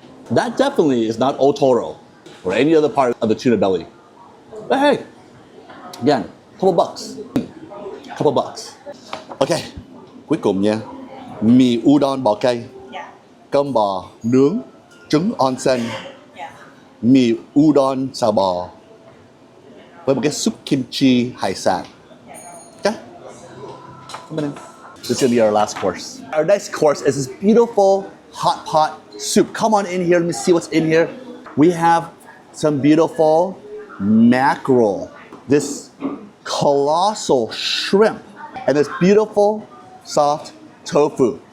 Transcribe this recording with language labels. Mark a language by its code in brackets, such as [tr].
[en] That definitely is not otoro or any other part of the tuna belly. But hey, again, couple bucks. Couple bucks. Okay, [vi] cuối cùng nha. Mì udon bò cay, cơm bò nướng, trứng onsen, mì udon xào bò với một cái súp kimchi hải sản. [en] Okay? Come on in. This is gonna be our last course. Our next course is this beautiful hot pot soup. Come on in here, let me see what's in here. We have some beautiful mackerel, this colossal shrimp, and this beautiful soft tofu.